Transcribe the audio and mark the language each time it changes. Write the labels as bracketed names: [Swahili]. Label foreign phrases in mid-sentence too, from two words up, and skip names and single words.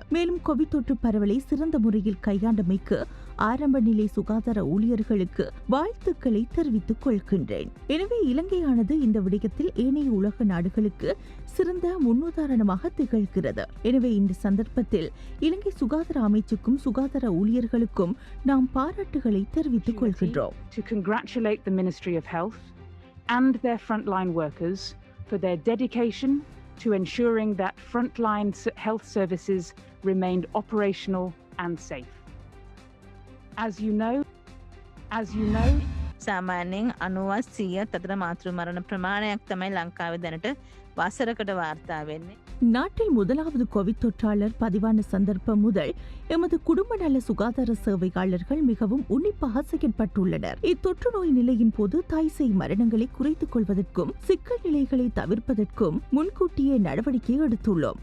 [Tamil] மேலும் கோவிட் தொற்று பரவலை சிறந்த முறையில் கையாண்டமைக்கு ஆரம்ப நிலை சுகாதார ஊழியர்களுக்கு வாழ்த்துக்களை தெரிவித்துக் கொள்கின்றேன். எனவே இலங்கையானது இந்த விடயத்தில் ஏனைய உலக நாடுகளுக்கு சிறந்த முன்னுதாரணமாக திகழ்கிறது. எனவே இந்த சந்தர்ப்பத்தில் இலங்கை சுகாதார அமைச்சுக்கும் சுகாதார ஊழியர்களுக்கும் நாம் பாராட்டுகளை தெரிவித்துக் கொள்கின்றோம். [English] To congratulate the Ministry of Health and their frontline workers for their dedication to ensuring that frontline health services remained operational and safe. As you know, [Sinhala] සාමාන්‍යයෙන් 90% අතර මාතෘ මරණ ප්‍රමාණයක් තමයි ලංකාවේ දැනට වසරකට වාර්තා වෙන්නේ. [Tamil] நாட்டில் முதலாவது கோவிட் தொற்றாளர் பதிவான சந்தர்ப்பம் முதல் எமது குடும்ப நல சுகாதார சேவையாளர்கள் மிகவும் உன்னிப்பாக செயல்பட்டுள்ளனர். இத்தொற்று நோய் நிலையின் போது தாய் சேய் மரணங்களை குறைத்துக் கொள்வதற்கும் சிக்கல் நிலைகளை தவிர்ப்பதற்கும் முன்கூட்டியே நடவடிக்கை எடுத்துள்ளோம்.